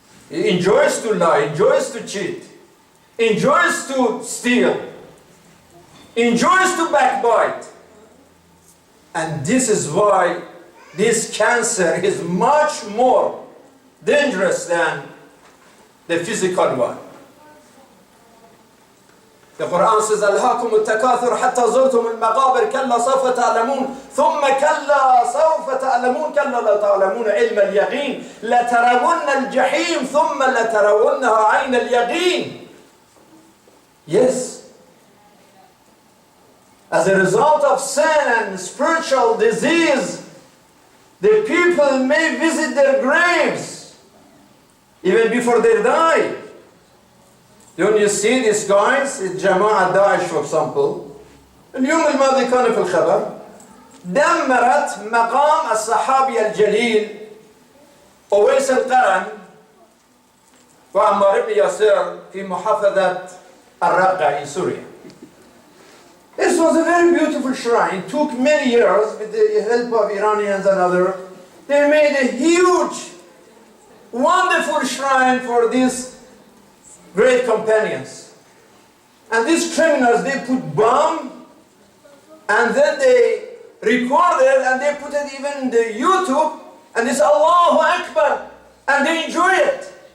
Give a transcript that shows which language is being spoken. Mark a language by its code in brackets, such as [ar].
[en] He enjoys to lie, enjoys to cheat, enjoys to steal, enjoys to backbite. And this is why this cancer is much more dangerous than the physical one. The Quran says, [ar] ألهاكم التكاثر حتى زرتم المقابر كلا سوف تعلمون ثم كلا سوف تعلمون كلا لا تعلمون علم اليقين لترون الجحيم ثم لترونها عين اليقين. [en] Yes. As a result of sin and spiritual disease, the people may visit their graves even before they die. Don't you see these guys, [ar] جماعة داعش [en] for example, [ar] اليوم الماضي كان في الخبر دمرت مقام الصحابي الجليل أويس القرن وعمار بن ياسر في محافظة الرقة [en] in Syria. This was a very beautiful shrine. It took many years with the help of Iranians and others. They made a huge, wonderful shrine for these great companions. And these criminals, they put bomb and then they recorded and they put it even in the YouTube and they say Allahu Akbar and they enjoy it.